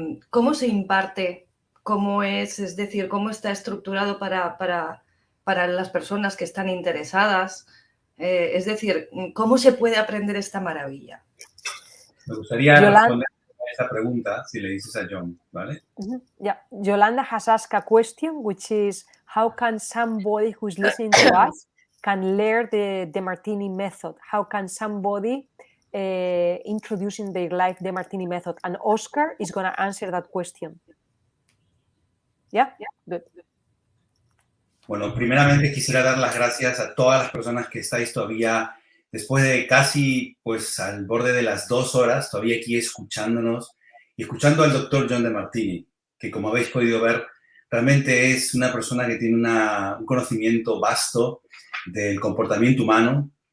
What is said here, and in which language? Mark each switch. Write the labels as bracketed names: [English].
[Spanish] ¿Cómo se imparte? ¿Cómo es decir, cómo está estructurado para las personas que están interesadas? Es decir, ¿cómo se puede aprender esta maravilla? Me gustaría responder a esa pregunta si le dices a John, ¿vale? [English] Yeah, Yolanda has asked a question, which is, how can somebody who's listening to us can learn the Demartini method? How can somebody introduce in their life the Demartini method? And Óscar is going to answer that question. Yeah, good. [Spanish] Bueno, primeramente quisiera dar las gracias a todas las personas que estáis todavía, después de casi, pues, al borde de las 2 horas, todavía aquí escuchándonos y escuchando al doctor John Demartini, que como habéis podido ver, realmente es una persona que tiene un conocimiento vasto del comportamiento humano,